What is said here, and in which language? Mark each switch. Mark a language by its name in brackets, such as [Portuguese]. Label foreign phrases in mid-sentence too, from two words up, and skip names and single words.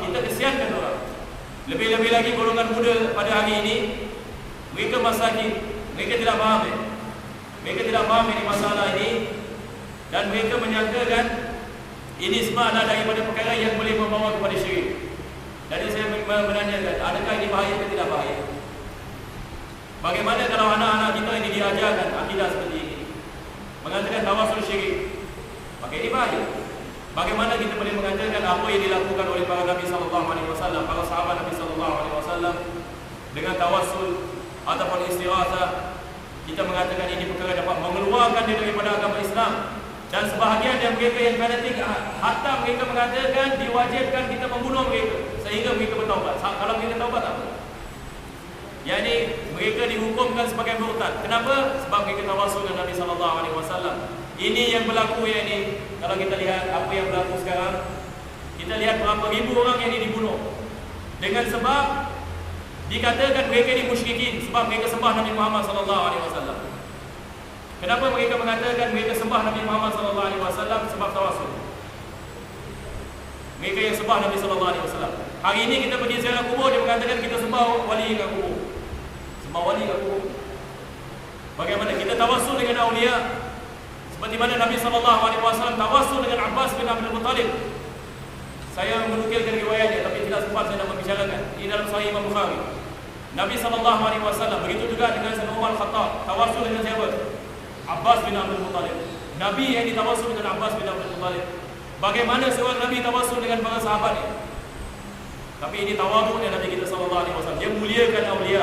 [Malay] Kita kesiankan orang. Lebih-lebih lagi golongan muda pada hari ini, mereka masakin, mereka tidak faham. Mereka tidak faham ini masalah ini, dan mereka menyangkakan ini semua adalah daripada perkara yang boleh membawa kepada syirik. Jadi saya menanyakan, adakah ini bahaya atau tidak bahaya? Bagaimana kalau anak-anak kita ini diajarkan akidah seperti ini, mengatakan tawassul syirik, maka ini bahaya. Bagaimana kita boleh mengatakan apa yang dilakukan oleh para Nabi [Arabic] صلى الله عليه وسلم, [Malay] para sahabat Nabi [Arabic] صلى الله عليه وسلم [Malay] dengan tawassul ataupun istighasah, kita mengatakan ini perkara dapat mengeluarkan dia daripada agama Islam. Dan sebahagian dari mereka yang fanatik, hatta mereka mengatakan diwajibkan kita membunuh mereka sehingga mereka bertaubat. Kalau mereka taubat apa? Jadi mereka dihukumkan sebagai murtad. Kenapa? Sebab mereka tawassul dengan Nabi [Arabic] صلى الله عليه وسلم. [Malay] Ini yang berlaku ya ini. Kalau kita lihat apa yang berlaku sekarang, kita lihat berapa ribu orang yang dibunuh dengan sebab dikatakan mereka ini musyrikin sebab mereka sembah Nabi Muhammad [Arabic] صلى الله عليه وسلم. [Malay] Kenapa mereka mengatakan mereka sembah Nabi Muhammad [Arabic] صلى الله عليه وسلم? [Malay] Sebab tawassul. Mereka yang sembah Nabi [Arabic] صلى الله عليه وسلم. [Malay] Hari ini kita pergi ziarah kubur, dia mengatakan kita sembah wali kat kubur. Sembah wali kat kubur. Bagaimana kita tawassul dengan aulia? Seperti mana Nabi [Arabic] صلى الله عليه وسلم [Malay] tawassul dengan Abbas bin Abdul Muttalib. Saya menukilkan riwayatnya tapi tidak sempat saya nak membicarakan. Ini dalam Sahih Imam Bukhari. Nabi [Arabic] صلى الله عليه وسلم [Malay] begitu juga dengan Sayyidina Umar Al-Khattab tawassul dengan siapa? Abbas bin Abdul Muttalib. Nabi yang ditawassul dengan Abbas bin Abdul Muttalib. Bagaimana seorang Nabi tawassul dengan para sahabatnya? Tapi ini tawaduknya Nabi kita [Arabic] صلى الله عليه وسلم. [Malay] Dia muliakan aulia.